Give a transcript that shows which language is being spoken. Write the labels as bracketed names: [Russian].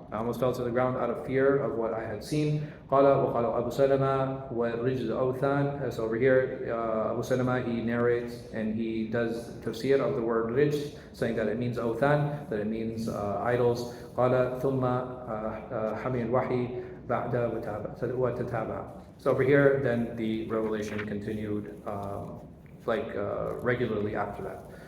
[English] I almost fell to the ground out of fear of what I had seen. [Arabic] قال وقال أبو سلمة والرجز أوثان. [English] So over here, Abu Salama, he narrates and he does tafsir of the word rijz, saying that it means [Arabic] أوثان, [English] that it means idols. [Arabic] قال ثم حمي الوحي بعد وتتابع. [English] So over here, then the revelation continued regularly after that.